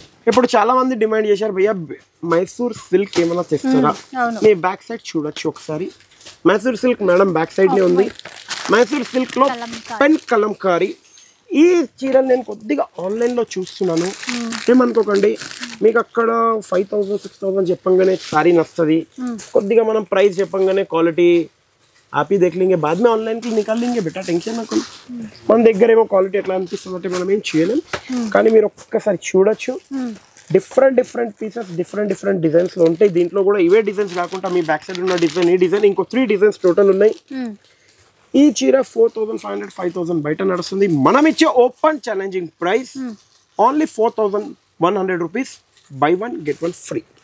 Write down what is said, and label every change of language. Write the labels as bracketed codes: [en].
[te] ఇప్పుడు చాలా మంది డిమాండ్ చేశారు, భయ్యా మైసూర్ సిల్క్ ఏమైనా తెస్తారా? మీ బ్యాక్ సైడ్ చూడొచ్చు ఒకసారి. Mysore silk madam back side నే ఉంది. మైసూర్ సిల్క్ లో పెన్ కలంకారీ. ఈ చీరలు నేను కొద్దిగా ఆన్లైన్ లో చూస్తున్నాను, ఏమనుకోకండి. మీకు అక్కడ 5000 6000 చెప్పంగానే సారీ నస్తుంది. కొద్దిగా మనం ప్రైస్ చెప్పంగానే క్వాలిటీ [hi] आप ही देख लेंगे, बाद में ऑनलाइन की निकाल लेंगे बेटा, टेंशन ना करो. [te] మన దగ్గర ఏమో క్వాలిటీ ఎట్లా అనిపిస్తుందంటే మనం ఏం చేయలేం. కానీ మీరు ఒక్కసారి చూడొచ్చు, డిఫరెంట్ పీసెస్ డిఫరెంట్ డిజైన్స్ లో ఉంటాయి. దీంట్లో కూడా ఇవే డిజైన్స్ కాకుండా మీ బ్యాక్ సైడ్ ఉన్న డిజైన్, ఈ డిజైన్, ఇంకో 3 డిజైన్స్ టోటల్ ఉన్నాయి. ఈ చీర 4500 5000 బయట నడుస్తుంది. మనం ఇచ్చే open challenging price only 4100 rupees by 1 get 1 free.